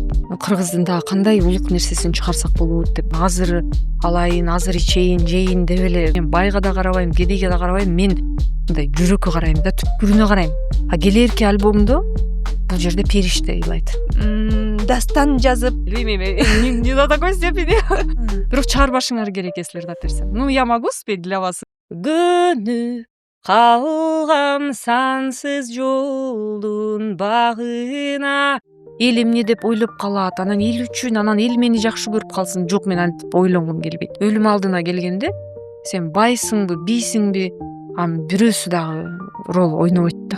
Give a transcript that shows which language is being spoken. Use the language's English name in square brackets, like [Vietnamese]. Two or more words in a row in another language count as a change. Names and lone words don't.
[Kyrgyz] Кыргыздын дагы кандай улук нерсесин чыгарсак болот деп. Азыр алайын, азыр ичейин, жейин деп эле мен байга да карабайм, кедейге да карабайм. Мен мындай жүрөккө карайм да, түпкүрүнө карайм. Келээрки альбомдо бул жерде периште ыйлайт. дастан жазып, Билбейм, [Russian] не на такой степени. [Kyrgyz] Бирок чыгарбашыңар керек, если рдап берсем. [Russian] Ну, я могу спеть для вас. [Kyrgyz] Көнү калгам сансыз жолдун багына. Эл эмне деп ойлоп калат, анан эл үчүн, анан эл мени жакшы көрүп калсын. Жок, мен антип ойлонгум келбейт. Өлүм алдына келгенде сен байсыңбы, бийсиңби, анын бирөөсү дагы роль ойнобойт да.